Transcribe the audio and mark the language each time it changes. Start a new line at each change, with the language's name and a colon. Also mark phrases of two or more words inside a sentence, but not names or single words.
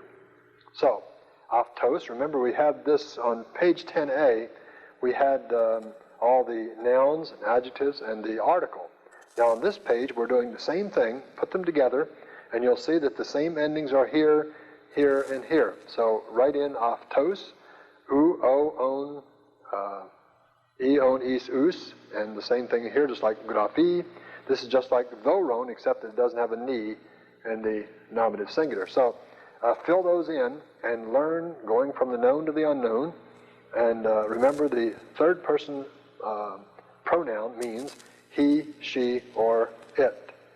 English: So, aftos, remember we have this on page 10a, we had all the nouns and adjectives and the article. Now on this page we're doing the same thing, put them together, and you'll see that the same endings are here, here, and here. So write in aftos, u, o, on, e, on, is, us, and the same thing here, just like graphi. This is just like thoron, except that it doesn't have a ni in the nominative singular. So fill those in and learn going from the known to the unknown. And remember, the third person pronoun means he, she, or it.